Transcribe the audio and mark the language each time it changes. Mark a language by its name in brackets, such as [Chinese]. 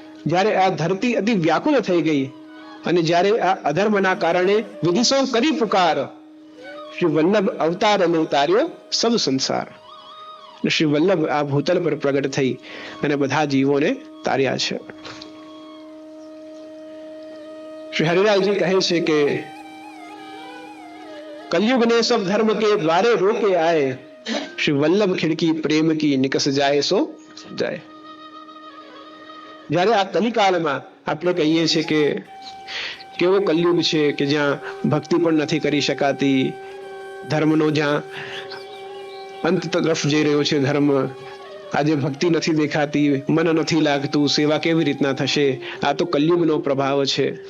[Gujarati] જ્યારે આ ધરતી અતિ વ્યાકુલ થઈ ગઈ અને જ્યારે આ અધર્મના કારણે વિધિસો કરી પુકાર શ્રી વલ્લભ અવતાર લે તાર્યો સબ સંસાર. શ્રી વલ્લભ આ ભૂતલ પર પ્રગટ થઈ અને બધા જીવોને તાર્યા છે. શ્રી હરિરાયજી કહે છે કે [Hindi] कलयुग ने सब धर्म के द्वारे रोके आए, श्री वल्लभ खिड़की प्रेम की निकस जाए सो जाए. [Gujarati] જ્યારે આ કલિકાલમાં આપણે કહીએ છીએ કે કેવો કલયુગ છે કે જ્યાં ભક્તિ પણ નથી કરી શકાતી, ધર્મનો જ્યાં અંત તરફ જઈ રહ્યો છે ધર્મ, આજે ભક્તિ નથી દેખાતી, મન નથી લાગતું, સેવા કેવી રીતના થશે, આ તો કલયુગનો પ્રભાવ છે.